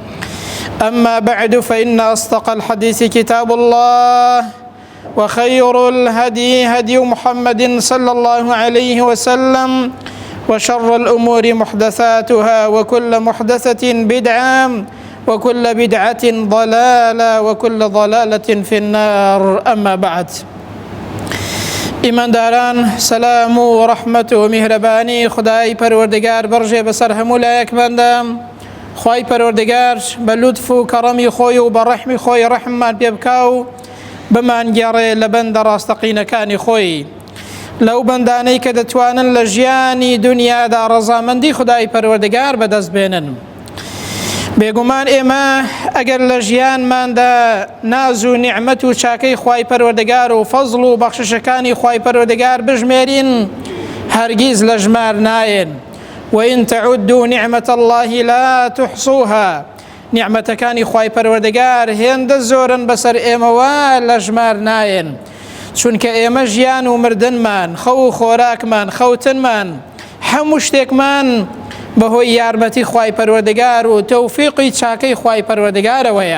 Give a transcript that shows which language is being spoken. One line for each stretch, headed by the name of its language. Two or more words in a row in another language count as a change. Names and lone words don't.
Arabic: أما بعد، فإن أصدق الحديث كتاب الله، وخير الهدي هدي محمد صلى الله عليه وسلم، وشر الأمور محدثاتها، وكل محدثة بدعة، وكل بدعة ضلالة، وكل ضلالة في النار. أما بعد،
Central Kurdish: ئیمانداران، سەلام و ڕەحمەت و میهرەبانی خودای پەروەردگار بەڕژێ بەسەر هەموو لایەکماندا. خوای پەروەردگار بە لوتف و کەڕەمی خۆی و بە ڕەحمی خۆی ڕەحممان پێ بکا و بمانگێڕێ لە بەندە ڕاستەقینەکانی خۆی، لەو بەندانەی کە دەتوانن لە ژیانی دنیادا ڕەزامەندی خودای پەروەردگار بەدەست بێنن. بێگومان ئێمە ئەگەر لە ژیانماندا ناز و نیعمەت و چاکەی خوای پەروەردگار و فەزڵ و بەخششەکانی خوای پەروەردگار بژمێرین، هەرگیز لە ژمار نایەن.
Arabic: وإن تعدوا نعمة الله لا تحصوها.
Central Kurdish: نیعمەتەکانی خوای پەروەردگار هێندە زۆرن بەسەر ئێمەوە، لە ژمار نایەن. چونکە ئێمە ژیان و مردنمان، خەو و خۆراکمان، خەوتنمان، هەموو شتێکمان بەهۆی یارمەتی خوای پەروەردگار و تەوفیقی چاکەی خوای پەروەردگارەوەیە.